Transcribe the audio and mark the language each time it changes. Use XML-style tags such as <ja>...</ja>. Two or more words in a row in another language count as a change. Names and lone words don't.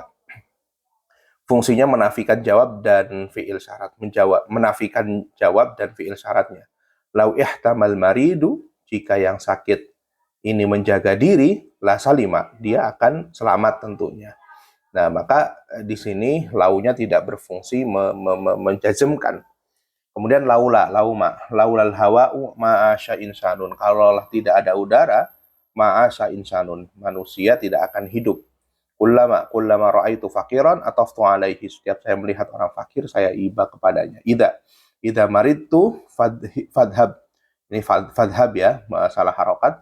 <id>Fungsinya menafikan jawab dan fiil syarat, menafikan jawab dan fiil syaratnya.</id> <ar>لو احتمى المريض,</ar> <id>jika yang sakit ini menjaga diri,</id> <ar>لسلم,</ar> <id>dia akan selamat tentunya. Nah, maka di sini launya tidak berfungsi menjazmkan.</id> <ar>Kemudian لولا الهواء ما عاش إنسان.</ar> <id>Kalau tidak ada udara,</id> <ar>ما عاش إنسان,</ar> <id>manusia tidak akan hidup.</id> <ar>كلما رأيت فقيرا عطفت عليه.</ar> <id>Setiap saya melihat orang fakir, saya iba kepadanya.</id> <ar>إذا مرضت فاذهب.</ar> <id>Ini fadhab ya, salah harokat.</id>